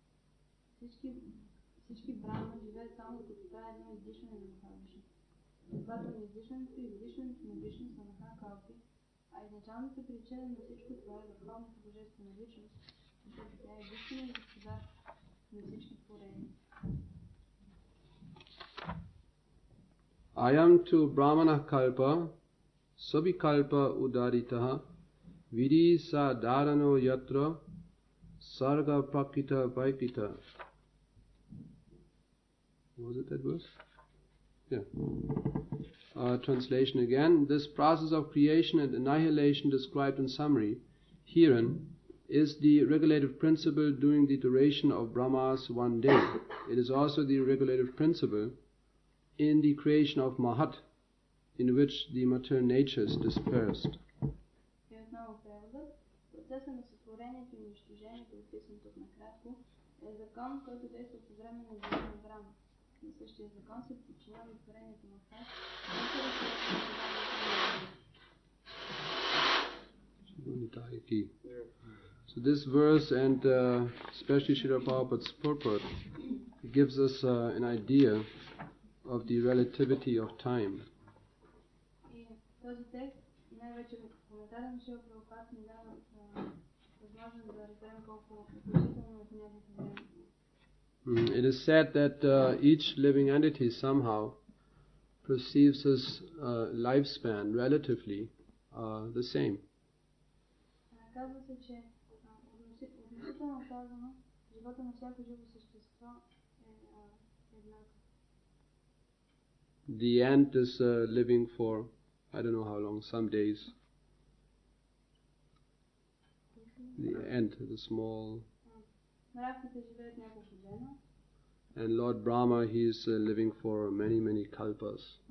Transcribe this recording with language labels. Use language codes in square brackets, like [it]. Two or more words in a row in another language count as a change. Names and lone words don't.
[bg] Всички брахма живеят само като това едно издишване на Махавишну. Следователно издишването и вдишването на Вишну са Махакалпи, а изначалната причина на всичко това е върховната божествена личност, защото тя е единствена и господар на всички творения. [sa] अयं तु ब्रह्मणः कल्पः सविकल्प उदाहृतः विधिः साधारणो यत्र सर्गाः प्राकृतवैकृताः. [en] Was it that verse? Yeah. Translation again. This process of creation and annihilation described in summary herein is the regulative principle during the duration of Brahma's one day. It is also the regulative principle in the creation of Mahat, in which the material nature is dispersed. [bg] Процесът на сътворението и унищожението, описан тук накратко, е закон, който действа по време на деня на Брама. На същия закон се подчинява и творението на Хас, който е [en] So this verse and especially Srila Prabhupada's purport gives us an idea of the relativity of time. [bg] И този текст, най-вече в коментара на Шрила Прабхупад, ни дава възможност да разберем колко относително е понятието време. [en] It is said that each living entity somehow perceives his lifespan relatively the same. [bg] Казва се, че относително казано, живота на всяко живо същество е еднакъв. [en] The ant is living for, I don't know how long, some days. The ant, the small. And Lord Brahma, he is living for many, many kalpas.